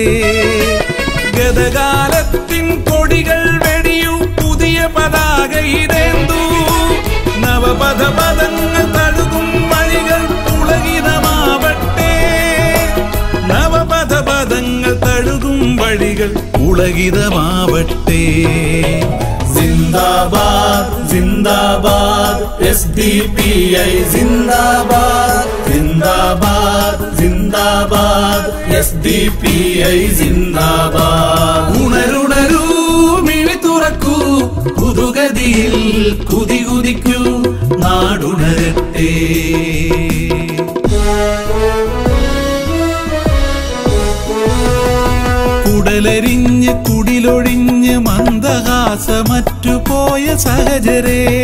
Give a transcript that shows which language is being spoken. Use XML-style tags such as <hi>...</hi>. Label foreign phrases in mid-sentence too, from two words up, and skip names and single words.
<ml>ഗതകാലത്തിൻ കൊടികൾ വെടിയൂ പുതിയ പതാക ഇതേന്തു. നവപഥ പദങ്ങൾ തഴുകും വഴികൾ പുളകിതമാവട്ടെ. നവപഥ പദങ്ങൾ തഴുകും വഴികൾ പുളകിതമാവട്ടെ.</ml> <hi>जिंदाबाद जिंदाबाद SDPI जिंदाबाद जिंदाबाद जिंदाबाद SDPI जिंदाबाद.</hi> <ml>ഉണരുണരൂ മിഴി തുറക്കൂ പുതുഗതിയിൽ കുതിക്കൂ നാടുണരട്ടെ. കുടലരിഞ്ഞ് കുടിലൊഴിഞ്ഞ് മന്ദഹാസമറ്റുപോയ സഹചരേ.</ml>